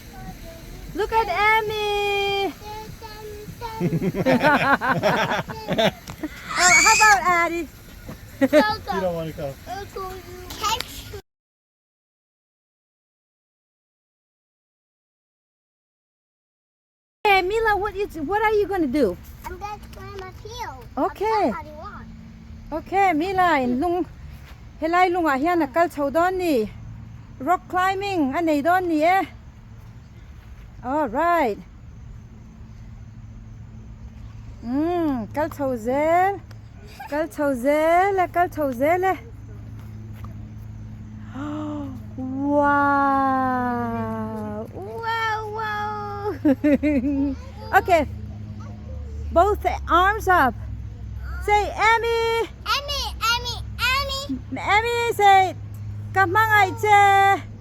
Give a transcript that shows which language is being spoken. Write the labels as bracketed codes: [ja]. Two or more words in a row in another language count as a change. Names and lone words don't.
[en] Look at Emmy. How about Addie? You don't want to go. Hey, Mila, what are you going to do? I'm going to climb a hill. Okay. How do you want? [lus] Okay, Mila, lung helai lunga hian kal chho don ni. [en] Rock climbing [lus] anei don ni eh. [en] All right. [lus] Kal chho zel. Kal chho zel, kal chho zel. [en] Wow. Wow, wow. Okay. Both arms up. Say Emmy. Emmy say [lus] Kamangay che.